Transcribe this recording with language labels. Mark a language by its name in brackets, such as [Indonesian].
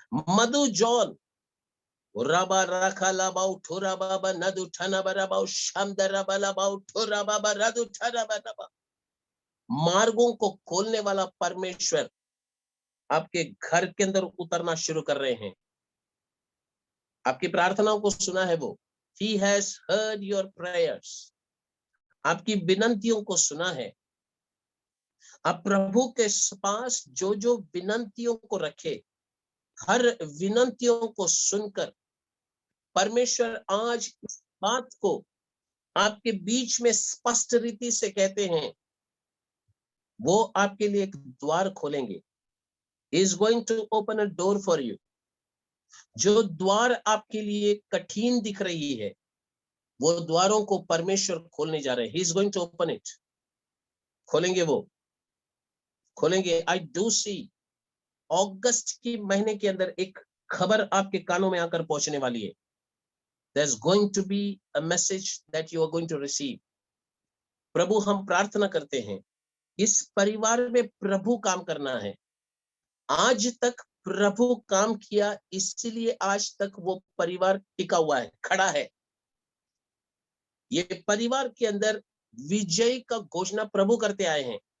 [Hindi] मधु John राबा राखा लाबाउ ठोरा बाबा नदु ठना बराबाउ शामदरा बलाबाउ ठोरा बाबा रदु ठना बराबा। मार्गों को खोलने वाला परमेश्वर आपके घर के अंदर उतरना शुरू कर रहे हैं। आपकी प्रार्थनाओं को सुना है वो। [English] He has heard your prayers. [Hindi] आपकी विनंतियों को सुना है। आप प्रभु के पास जो जो विनंतियों को रखे, हर विनंतियों को सुनकर परमेश्वर आज इस बात को आपके बीच में स्पष्ट रीति से कहते हैं, वो आपके लिए एक द्वार खोलेंगे। [English] He is going to open a door for you. [Hindi] जो द्वार आपके लिए कठिन दिख रही है, वो द्वारों को परमेश्वर खोलने जा रहे हैं। [English] He is going to open it. [Hindi] खोलेंगे, वो खोलेंगे। [English] I do see [Hindi] अगस्त के महीने के अंदर एक खबर आपके कानों में आकर पहुंचने वाली है। [English] There's going to be a message that you are going to receive. [Hindi] प्रभु, हम प्रार्थना करते हैं, इस परिवार में प्रभु काम करना है। आज तक प्रभु काम किया, इसलिए आज तक वो परिवार टिका हुआ है, खड़ा है। ये परिवार के अंदर विजय का घोषणा प्रभु करते आए हैं।